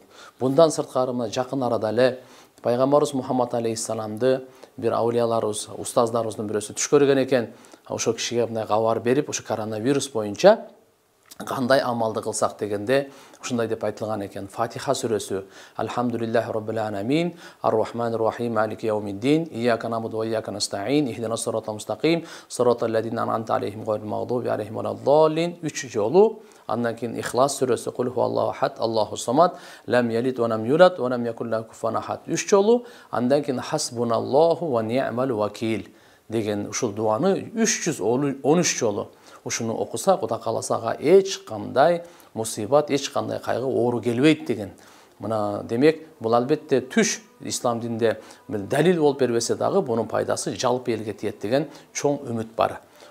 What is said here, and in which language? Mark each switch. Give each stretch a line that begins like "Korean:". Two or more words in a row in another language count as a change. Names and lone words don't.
Kyrgyz: Bundan сырткары мына жакын арада эле пайгамбарыбыз Мухаммад алейхиссаламды бир аулияларыбыз, устаздарыбыздын бирөөсү түш көргөн экен. Ошо кишиге мындай кабар берип, ошо коронавирус боюнча кандай амалды кылсак дегенде ушундай деп айтылган экен. Фатиха сүрөсү:
Arabic: الحمد لله رب العالمين الرحمن الرحيم مالك يوم الدين إياك نعبد وإياك نستعين اهدنا الصراط المستقيم صراط الذين أنعمت عليهم غير المغضوب عليهم ولا الضالين.
Kyrgyz: 3 жолу. Андан кийин Ихлас сүрөсү:
Arabic: قل هو الله أحد الله الصمد لم يلد ولم يولد ولم يكن له كفوا أحد.
Kyrgyz: 3 жолу. Андан кийин
Arabic: حسبنا الله ونعم الوكيل
Kyrgyz: деген ушул дуаны 313 жолу. Ушуну окуса, Кудай кааласа эч кандай мусибат, эч кандай кайгы, оору келбейт деген. Мына демек бул албетте түш ислам динде далил болуп бербесе дагы бунун пайдасы жалпы элге тиет деген чоң үмүт бар.